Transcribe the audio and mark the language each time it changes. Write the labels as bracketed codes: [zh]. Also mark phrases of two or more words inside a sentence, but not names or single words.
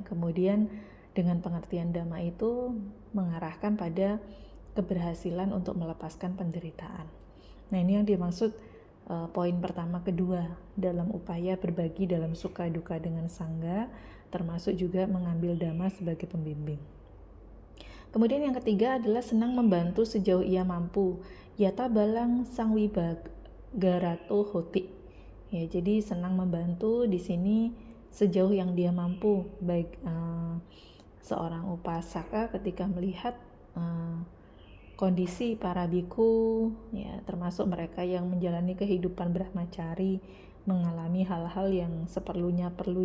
[id] Kemudian dengan pengertian dhamma itu mengarahkan pada keberhasilan untuk melepaskan penderitaan. Nah, ini yang dimaksud poin pertama kedua dalam upaya berbagi dalam suka duka dengan sangga, termasuk juga mengambil dhamma sebagai pembimbing. Kemudian yang ketiga adalah senang membantu sejauh ia mampu. [pi] Yata balang sangwibagarato hoti. [id] Ya, jadi senang membantu di sini sejauh yang dia mampu, baik seorang upasaka ketika melihat kondisi para biku, ya termasuk mereka yang menjalani kehidupan brahmacari, mengalami hal-hal yang seperlunya perlu